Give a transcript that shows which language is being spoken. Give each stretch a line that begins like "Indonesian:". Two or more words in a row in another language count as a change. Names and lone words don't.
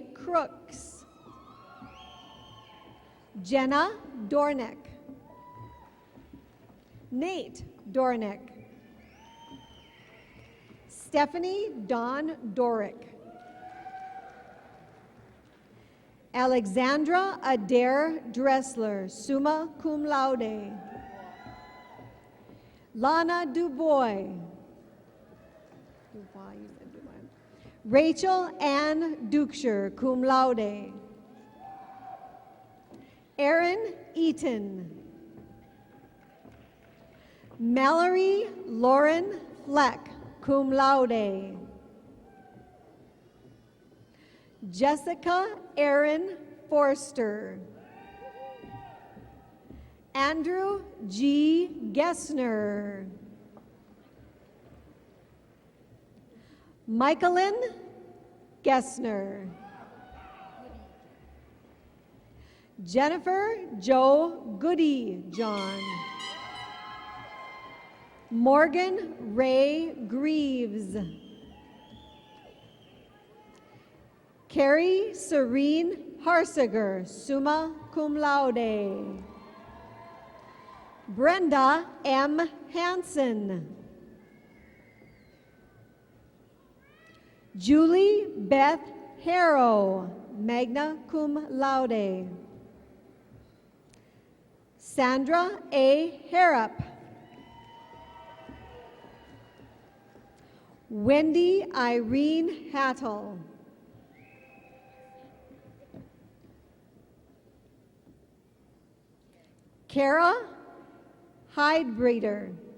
English: Crooks. Jenna Dornick. Nate Dornick. Stephanie Dawn Dorick. Alexandra Adair Dressler,
Latin: summa cum laude.
English: Lana Dubois. Rachel Ann Dukeshire,
Latin: cum laude.
English: Erin Eaton. Mallory Lauren Fleck,
Latin: cum laude.
English: Jessica Erin Forster. Andrew G. Gessner. Michaelin Gessner. Jennifer Joe Goody John. Morgan Ray Greaves. Carrie Serene Harsiger,
Latin: summa cum laude.
English: Brenda M. Hansen. Julie Beth Harrow,
Latin: magna cum laude.
English: Sandra A. Harrop. Wendy Irene Hattel. Kara Hydebreeder.